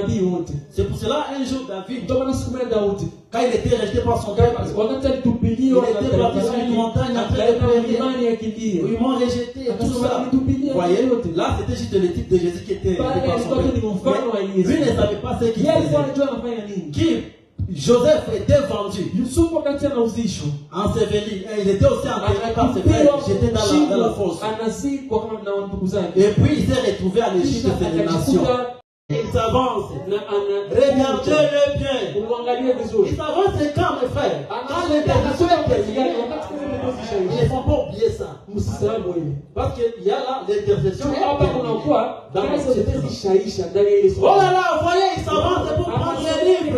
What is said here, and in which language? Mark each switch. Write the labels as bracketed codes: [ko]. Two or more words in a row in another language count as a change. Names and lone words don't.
[fr] C'est pour cela, un jour, David, quand il était rejeté par son peuple, il était parti sur une montagne en train de prier. Ils m'ont rejeté, tout ça. Vous voyez, là, c'était juste le type de Jésus qui était rejeté par son peuple. Lui ne savait pas ce qu'il faisait. Joseph était vendu, [sw] Yusufu wakati anauzishwa [fr] enseveli, et il était aussi enterré par ses frères, jeté dans la fosse. [sw] anazikwa kama na ndugu zake. [fr] Et puis il s'est retrouvé à l'Égypte de ses nations. Il s'avance. Regardez-le bien. Il s'avance, c'est quand, mes frères? Quand les nations interviennent, il ne faut pas oublier ça. Parce qu'il y a là l'intercession. Oh là là, vous voyez, il s'avance pour prendre les livres.